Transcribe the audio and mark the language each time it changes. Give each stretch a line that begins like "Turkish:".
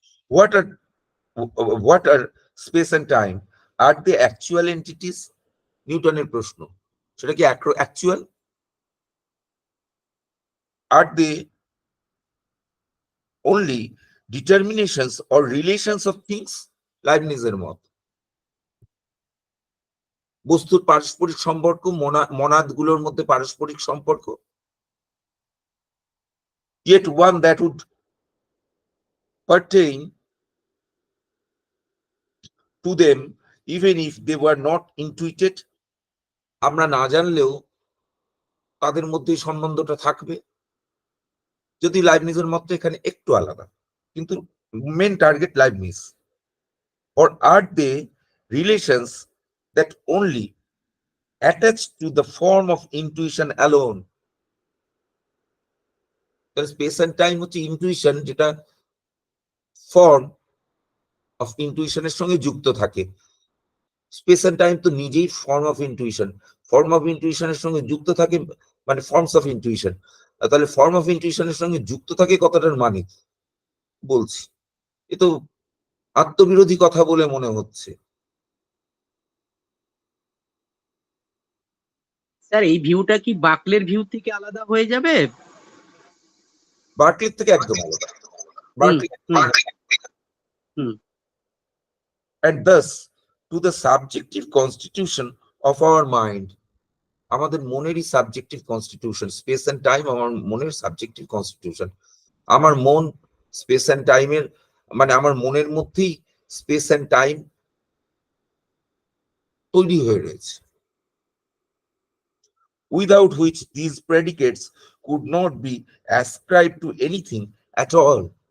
English: What are what are space and time? Are they actual entities?
Bangla: নিউটনের প্রশ্ন, সেটা কি actual?
English: Are they only determinations or relations of things?
Bangla: লাইবনিজের মত, বস্তুর পারস্পরিক সম্পর্ক, মনাদগুলোর মধ্যে পারস্পরিক সম্পর্ক।
English: Yet one that would pertain to them even if they were not intuited.
Bangla: আমরা না জানলেও তাদের মধ্যে সম্বন্ধটা থাকবে। যদি লাইবনিজের মত এখানে একটু আলাদা, কিন্তু main target Leibniz.
English: Or are they relations that only attach to the form of intuition alone?
Bangla: Space and time হচ্ছে ইনটুইশন, যেটা ফর্ম অফ ইনটুইশনের সঙ্গে যুক্ত থাকে। স্পেস এন্ড টাইম তো নিজেই form of intuition, form of ইনটুইশনের সঙ্গে যুক্ত থাকে, মানে ফর্মস অফ ইনটুইশন। তাহলে ফর্ম অফ ইনটুইশনের সঙ্গে যুক্ত থাকে কথাটার মানে বলছি, এ তো আত্মবিরোধী কথা বলে মনে হচ্ছে। স্যার এই ভিউটা কি বাকলের ভিউ থেকে আলাদা হয়ে যাবে? বার্কলির থেকে একদম আলাদা। হুম Berkeley hmm hmm.
English: and thus to the subjective constitution of our mind.
Bangla: আমাদের মনেরই subjective constitution, space and time আমার মনের সাবজেক্টিভ কনস্টিটিউশন। আমার মন স্পেস এন্ড টাইমের, মানে আমার মনের মধ্যেই স্পেস এন্ড টাইম তৈরি হয়ে রয়েছে,
English: without which these predicates could not be ascribed to anything at all.